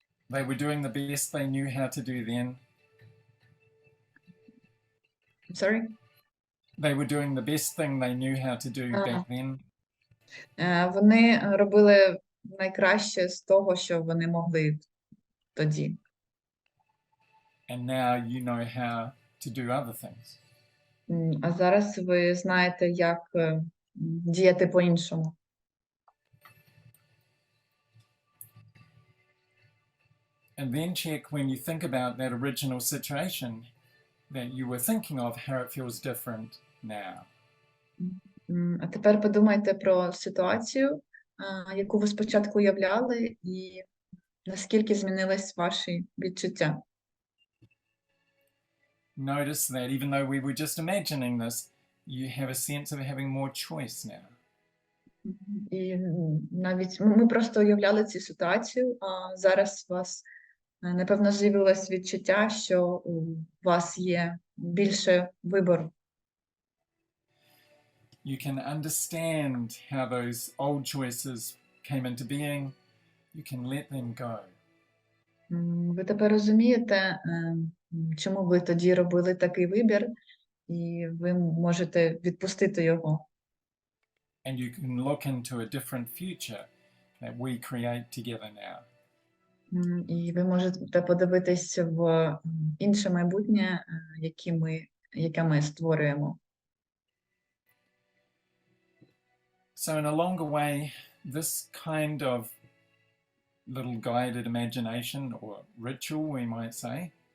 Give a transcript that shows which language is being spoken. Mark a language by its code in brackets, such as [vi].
[en] They were doing the best they knew how to do then. Sorry? They were doing the best thing they knew how to do back then. [uk] Вони робили найкраще з того, що вони могли тоді. [en] And now you know how to do other things. [uk] А зараз ви знаєте, як діяти по-іншому. [en] And then check when you think about that original situation that you were thinking of, how it feels different now. [uk] А тепер подумайте про ситуацію, яку ви спочатку уявляли, і наскільки змінились ваші відчуття. [en] Notice that even though we were just imagining this, you have a sense of having more choice now. [uk] І навіть ми просто уявляли цю ситуацію, а зараз у вас, напевно, з'явилось відчуття, що у вас є більше вибору. [en] You can understand how those old choices came into being. You can let them go. [uk] Ви тепер розумієте, чому ви тоді робили такий вибір, і ви можете відпустити його. [en] And you can look into a different future that we create together now. [uk] І ви можете подивитись в інше майбутнє, яке ми створюємо. [en] So in a longer way, this kind of little guided imagination or ritual, we might say,